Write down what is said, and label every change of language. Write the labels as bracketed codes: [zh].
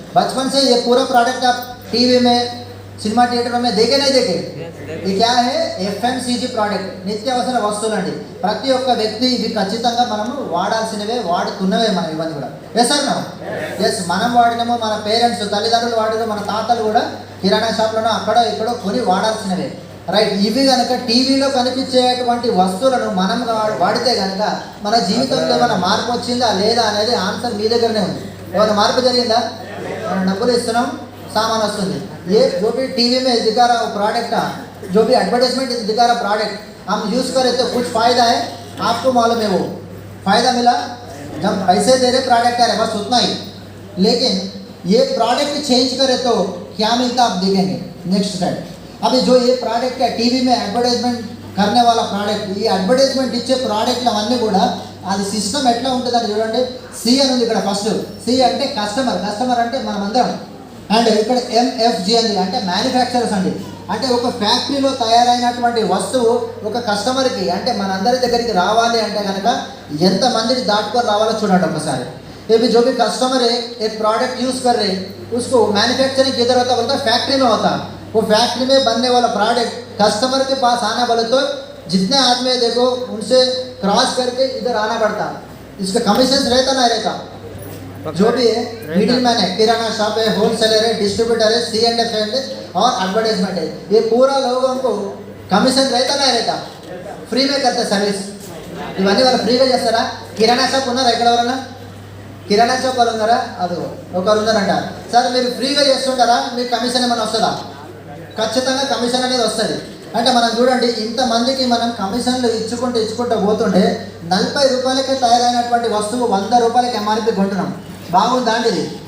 [hi] बचपन से ये पूरा प्रोडक्ट आप टीवी में, సినిమా థియేటర్ में देखे नहीं देखे? ये क्या है? [te] FMCG ప్రోడక్ట్, నిత్యావసర వస్తువులు అండి. ప్రతి ఒక్క వ్యక్తి ఇవి ఖచ్చితంగా మనము వాడాల్సినవే, వాడుతున్నవే మనం ఇవన్నీ కూడా. ఎస్ సార్ నా? ఎస్, మనం వాడినాము, మన పేరెంట్స్ తల్లిదండ్రులు వాడినారు, మన తాతలు కూడా కిరాణా షాప్లోనో అక్కడో ఇక్కడో కొని వాడాల్సినవే, రైట్. ఇవి కనుక టీవీలో కనిపించేటువంటి వస్తువులను మనం వాడితే కనుక మన జీవితంలో ఏమైనా మార్పు వచ్చిందా లేదా అనేది ఆన్సర్ మీ దగ్గరనే ఉంది. ఏమైనా మార్పు జరిగిందా? మనం డబ్బులు ఇస్తున్నాం, [hi] सामान वस्तुंदी. ये जो भी टीवी में दिखा रहा प्रोडक्ट, जो भी एडवर्टाइजमेंट दिखा रहा प्रोडक्ट हम यूज़ करें तो कुछ फ़ायदा है, आपको मालूम है वो फ़ायदा मिला जब पैसे दे रहे प्रोडक्ट आ रहे, बस उतना ही. लेकिन ये प्रोडक्ट चेंज करे तो क्या मिलता आप देखेंगे. Next slide. अभी जो ये प्रोडक्ट है टीवी में एडवर्टाइजमेंट करने वाला प्रोडक्ट, [te] ఈ అడ్వర్టైజ్మెంట్ ఇచ్చే ప్రోడక్ట్లు అవన్నీ కూడా అది సిస్టమ్ ఎట్లా ఉంటుందని చూడండి. సి అని ఉంది ఇక్కడ. ఫస్ట్ సి అంటే కస్టమర్ అంటే మనమందరం. అండ్ ఇక్కడ MFG అండి అంటే మ్యానుఫ్యాక్చరర్స్ అండి. అంటే ఒక ఫ్యాక్టరీలో తయారైనటువంటి వస్తువు ఒక కస్టమర్కి అంటే మనందరి దగ్గరికి రావాలి అంటే కనుక ఎంతమందిని దాటుకొని రావాలో చూడండి ఒకసారి. [hi] ये जो भी कस्टमर है एक प्रोडक्ट यूज़ कर रहे उसको मैन्युफैक्चरिंग किधर होता बोलता फैक्ट्री में होता. वो फैक्ट्री में बनने वाला प्रोडक्ट कस्टमर के पास आना बोले तो जितने आदमी देखो उनसे क्रॉस करके इधर आना पड़ता. इसका कमीशन रहता ना रहता. जो भी है मिडिल मैन है, किराना शॉप है, होलसेलर है, डिस्ट्रीब्यूटर है, C&F है और एडवर्टाइजमेंट है, ये पूरा लोगों को कमीशन रहता ना रहता. फ्री में करते सर्विस. [te] ఇవన్నీ వాళ్ళు ఫ్రీగా చేస్తారా? కిరాణా షాప్ ఉన్నారా? ఎక్కడ ఎవరన్నా కిరాణా షాప్ వాళ్ళు ఉన్నారా? అది ఒకరు ఉన్నారంట. సార్ మీరు ఫ్రీగా చేస్తుంటారా, మీకు కమిషన్ ఏమైనా వస్తుందా? ఖచ్చితంగా కమిషన్ అనేది వస్తుంది. అంటే మనం చూడండి ఇంతమందికి మనం కమిషన్లు ఇచ్చుకుంటూ పోతుంటే 40 రూపాయలకే తయారైనటువంటి వస్తువు 100 రూపాయలకి MRP కొంటున్నాం. బాగుందా అండి ఇది?